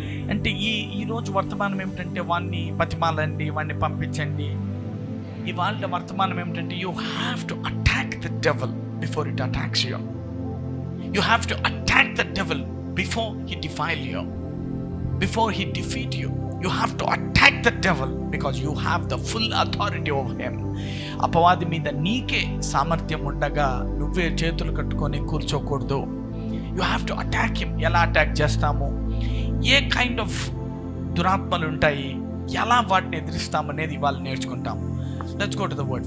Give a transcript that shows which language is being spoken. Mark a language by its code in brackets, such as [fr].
[te] అంటే ఈరోజు వర్తమానం ఏమిటంటే, వాడిని బతిమాలండి, వాడిని పంపించండి. ఇవాళ వర్తమానం ఏమిటంటే, [en] You have to attack the devil before it attacks you. You have to attack the devil before he defile you, before he defeat you. You have to attack the devil because you have the full authority over him. [te] అపవాది మీద నీకే సామర్థ్యం ఉండగా నువ్వే చేతులు కట్టుకొని కూర్చోకూడదు. [en] You have to attack him. [te] ఎలా అటాక్ చేస్తాము? ఏ కైండ్ ఆఫ్ దురాత్మలు ఉంటాయి, ఎలా వాటిని ఎదిరిస్తామనేది ఇవాళ నేర్చుకుంటాం. [en] Let's go to the word.